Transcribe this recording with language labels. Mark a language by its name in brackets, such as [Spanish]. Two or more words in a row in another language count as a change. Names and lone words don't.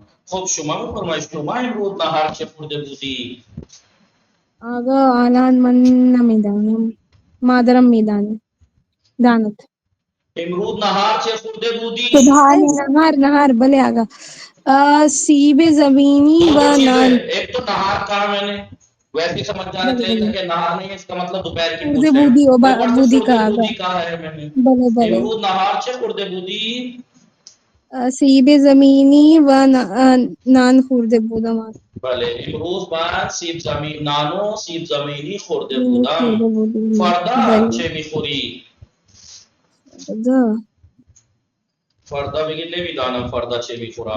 [Persian] خب شما بفرمایید شما امروز نهار چه خورده بودی؟ آقا الان من نمیدانم، مادرم داند. امروز نهار چه خورده بودی؟ نهار بلے آقا، سیب زمینی و [Urdu] دو چیزیں، [Persian] نان. [Urdu] ایک تو نہار کہا میں نے ویسے ہی سمجھ جانا [Persian] بلے [Urdu] چاہیے [Persian] بلے [Urdu] کہ نہار نہیں ہے، اس کا مطلب دوپہر کی [Persian] خورد [Urdu] پوچھ ہے. [Persian] بودی [Urdu] اوپر سے بودی کا [Persian] خورد آقا. بودی [Urdu] کہا ہے میں نے. [Persian] بلے بلے امروز نہار چه خورده بودی؟ سیب زمینی و نان خورد بودم. بله امروز من نانو سیب زمینی خورده خورده بودم. بودیم. فردا بله چه میخوری؟ فردا بگی نمیدانم فردا چه میخورم.